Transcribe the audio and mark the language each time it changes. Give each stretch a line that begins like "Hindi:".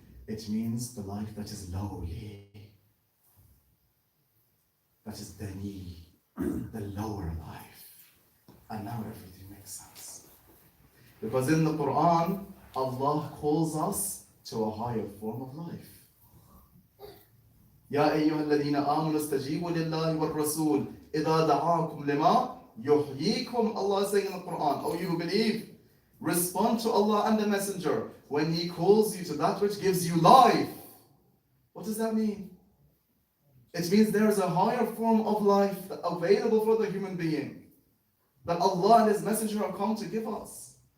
English: It means the life that is lowly, that is dani, the lower life. And now everything makes sense. Because in the Quran, Allah calls us to a higher form of life.
Arabic: يا أيها الذين آمنوا استجيبوا لله والرسول إذا دعاكم لما يحييكم.
English: Allah is saying in the Quran, oh you who believe, respond to Allah and the Messenger when He calls you to that which gives you life. What does that mean? It means there is a higher form of life available for the human being that Allah and His Messenger have come to give us.